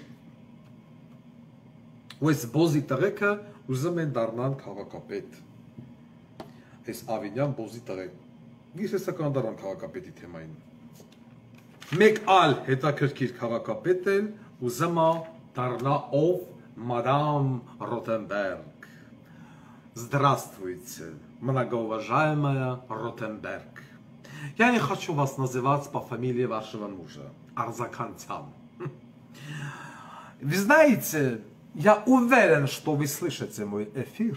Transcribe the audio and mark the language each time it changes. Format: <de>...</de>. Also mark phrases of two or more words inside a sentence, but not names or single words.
<hy>Ու այս բոզի տղեկը ուզում են դառնան քաղաքապետ։ Այս Ավինյան բոզի տղեկ։ Ես հեսա կանդարան քաղաքապետի թեմային։ Մեկ այլ հետաքրքիր քաղաքապետ էլ ուզում է դառնա ով</hy> <ru>Мадам Ротенберг։ Здравствуйте, многоуважаемая Ротенберг. Я не хочу вас называть по фамилии вашего мужа, Арзакантян. Вы знаете, я уверен, что вы слышите мой эфир.</ru>